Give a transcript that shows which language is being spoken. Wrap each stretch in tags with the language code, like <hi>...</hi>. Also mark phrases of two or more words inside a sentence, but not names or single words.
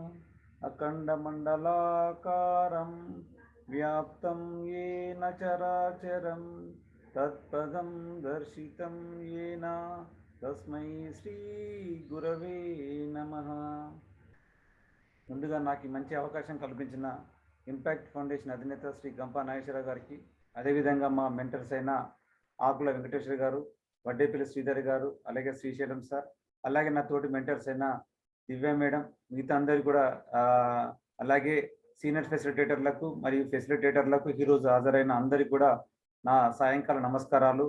<sa>अखण्डमण्डलाकारं व्याप्तं येन चराचरं तत्पदं दर्शितं येन तस्मै श्री गुरवे नमः।</sa> <te>ముందుగా నాకు మంచి అవకాశం కల్పించిన ఇంపాక్ట్ ఫౌండేషన్ అధినేత శ్రీ గంపా నాగేశ్వరరావు గారికి, అదేవిధంగా మా మెంటర్స్ అయిన ఆకుల వెంకటేశ్వర గారు, వడ్డేపల్లి శ్రీధర్ గారు, అలాగే శ్రీశైలం సార్, అలాగే నా తోటి మెంటర్స్ అయిన దివ్య మేడం, మిగతా అందరు కూడా, అలాగే సీనియర్ ఫెసిలిటేటర్లకు మరియు ఫెసిలిటేటర్లకు ఈరోజు హాజరైన అందరికి కూడా నా సాయంకాల నమస్కారాలు.</te>